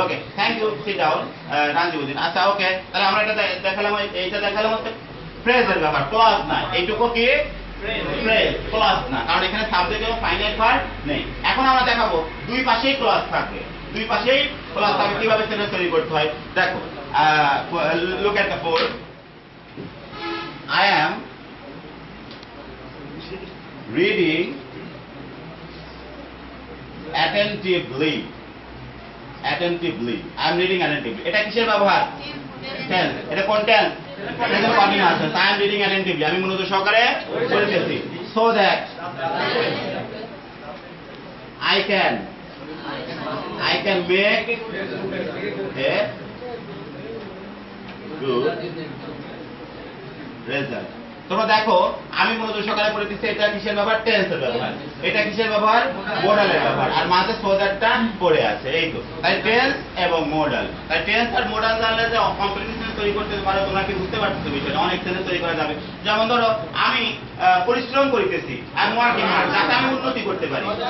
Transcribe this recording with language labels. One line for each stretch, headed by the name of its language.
Bangla: Okay, thank you, sit down রানজিবুদ্দিন। আচ্ছা ওকে, তাহলে আমরা এটা দেখালাম, এইটা দেখালাম হচ্ছে ফ্রেজের ব্যাপার, ক্লজ না। এইটুকু কি ফ্রেজ, ক্লজ না, কারণ এখানে সাবজেক্ট এবং ফাইনাইট ভার্ব নেই। এখন আমরা দেখাবো দুই পাশেই ক্লজ থাকবে, দুই পাশেই ক্লজ থাকবে, কিভাবে সেন্টেন্স তৈরি করতে হয় দেখো।
English: Look at the four. I am reading attentively. I am reading attentively.
Bangla: এটা কিসের ব্যবহার? টেন্স। এটা কোন tense? Present continuous.
English: I am reading attentively,
Bangla: আমি মনোযোগ সহকারে পড়তেছি।
English: So that I can make a good result.
Bangla: তোমরা দেখো আমি মনোযোগ সহকারে পড়ে দিচ্ছি, এটা কিসের ব্যবহার? টেন্সের ব্যবহার। এটা কিসের ব্যবহার? মোডালের ব্যবহার। আর মাঝে সো দ্যাটটা পড়ে আছে, এই তো। তাই টেন্স এবং মোডাল। তাই টেন্স আর মোডাল জানলে যে কমপ্লিট সেন্টেন্স তৈরি করতে পারো, তোমরা কি বুঝতে পারছো বিষয়টা? অনেক সেন্টেন্স তৈরি করা যাবে। যেমন ধরো আমি পরিশ্রম করিতেছি, আমি
English: working hard,
Bangla: যাতে আমি উন্নতি করতে পারি।